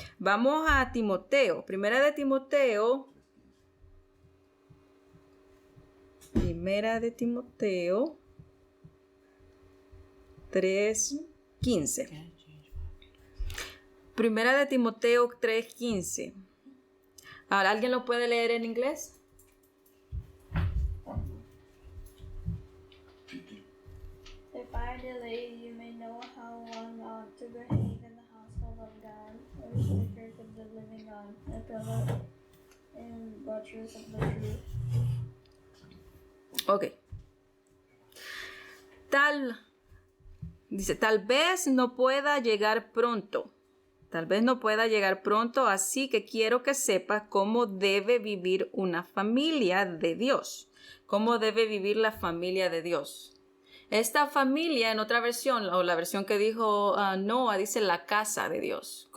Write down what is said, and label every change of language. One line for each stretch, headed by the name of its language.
Spanish: Vamos a Timoteo, Primera de Timoteo 3:15. Primera de Timoteo 3:15. Ahora, ¿alguien lo puede leer en inglés?
English: That by the lady you may know how one ought to behave in the household of God, as the church of the living God, a pillar and buttress of the truth. Ok.
Spanish: Tal vez no pueda llegar pronto. Tal vez no pueda llegar pronto, así que quiero que sepas cómo debe vivir una familia de Dios. Cómo debe vivir la familia de Dios. Esta familia, en otra versión, o la versión que dijo Noah, dice la casa de Dios.